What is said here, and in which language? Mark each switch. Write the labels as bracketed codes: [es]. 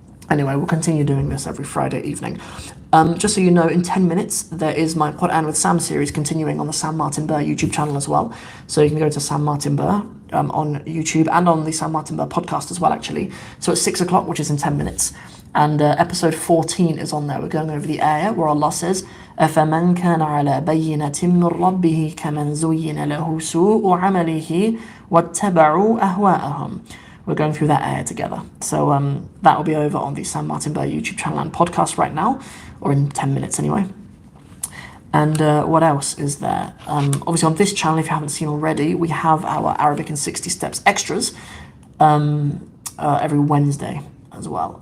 [en] Anyway, we'll continue doing this every Friday evening. Just so you know, in 10 minutes, there is my Quran with Sam series continuing on the Sam Martin Burr YouTube channel as well. So you can go to Sam Martin Burr on YouTube and on the Sam Martin Burr podcast as well, actually. So it's 6 o'clock, which is in 10 minutes. And episode 14 is on there. We're going over the ayah where Allah says, [ar] أَفَمَنْ كَانَ عَلَى بَيِّنَةٍ مِّن رَبِّهِ كَمَنْ زُيِّنَ لَهُ سُوءُ عَمَلِهِ وَاتَّبَعُوا أَهْوَاءَهُم. [en] We're going through that ayah together. So that will be over on the Sam Martin Burr YouTube channel and podcast right now, or in 10 minutes anyway. And what else is there? Obviously on this channel, if you haven't seen already, we have our Arabic in 60 Steps extras every Wednesday as well.